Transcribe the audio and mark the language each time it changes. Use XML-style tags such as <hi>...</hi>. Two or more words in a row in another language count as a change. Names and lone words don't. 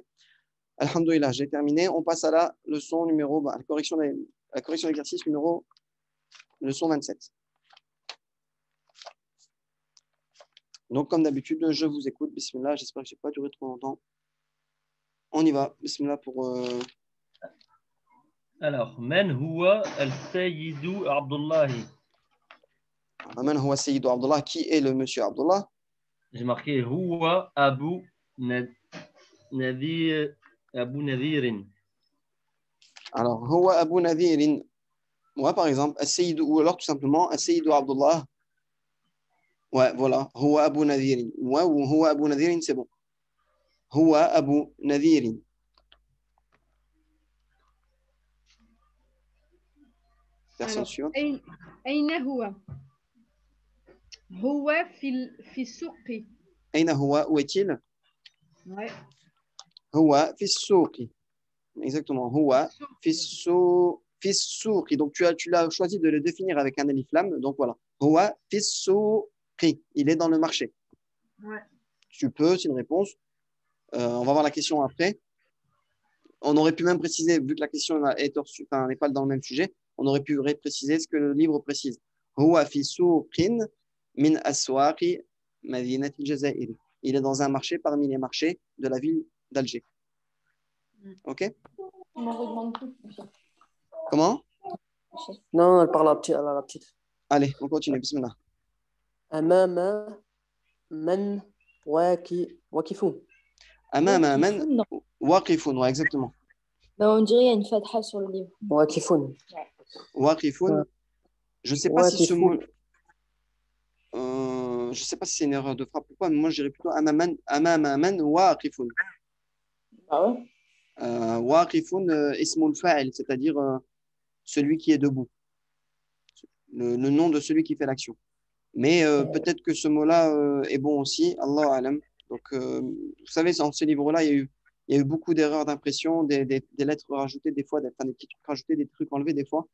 <fr>Alhamdulillah, j'ai terminé. On passe à la leçon numéro, la correction d'exercice numéro, leçon 27. Donc, comme d'habitude, je vous écoute. Bismillah, j'espère que je n'ai pas duré trop longtemps. On y va. Bismillah pour... Alors,</fr> <ar>من هو السيد عبد الله. من هو سيد عبد الله.</ar> <fr>Qui est le monsieur Abdullah? J'ai marqué</fr> <ar>هو أبو نادر. أبو نادرٍ.</ar> <fr>Alors,</fr> <ar>هو أبو نادرٍ.</ar> <fr>Ouais, par exemple, As-Sayyid, ou alors tout simplement As-Sayyid Abdullah. Ouais, voilà.</fr> <ar>هو أبو ناظرٍ.</ar> <fr>Ouais, ou</fr> <ar>هو أبو ناظرٍ,</ar> <fr>c'est bon.</fr> <ar>هو أبو ناظرٍ.</ar> <fr>Personne Alors, suivante.</fr> <ar>أين هو؟ هو في السوق. أين هو,</ar> <fr>où est-il? Ouais.</fr> <ar>Huwa fi souqi. Exactement. هو في السوق.</ar> <fr>Donc tu l'as choisi de le définir avec un alif lam. Donc voilà.</fr> <ar>هو في السوق.</ar> <fr>Il est dans le marché. Ouais. Tu peux, c'est une réponse. On va voir la question après. On aurait pu même préciser, vu que la question n'est pas dans le même sujet, on aurait pu préciser ce que le livre précise.</fr> <ar>هو في سوقٍ من أسواق مدينة الجزائر.</ar> <fr>Il est dans un marché parmi les marchés de la ville d'Alger. Ok? On m'en redemande plus. Comment? Non, elle parle à la petite. Allez, on continue. Bismillah.</fr> <ar>أمام من واقفون. أمام من</ar> <fr>Non.</fr> <ar>waqifun.</ar> <fr>Ouais, exactement. Ben, on dirait qu'il y a une fatha sur le livre.</fr> <ar>واقفون. واقفون.</ar> <fr>Ouais. Je sais pas si ce</fr> <ar>واقفون.</ar> <fr>mot. Je sais pas si c'est une erreur de frappe ou pas, mais moi je dirais plutôt</fr> <ar>أمام من واقفون.</ar> <fr>Ah ouais?</fr> <ar>واقفون اسم الفاعل,</ar> <fr>c'est-à-dire celui qui est debout. Le nom de celui qui fait l'action. Mais peut-être que ce mot-là est bon aussi,</fr> <ar>الله أعلم.</ar> <fr>Donc, vous savez, dans ce livre-là, il y a eu beaucoup d'erreurs d'impression, des lettres rajoutées des fois, des petits trucs rajoutés, des trucs enlevés des fois.</fr>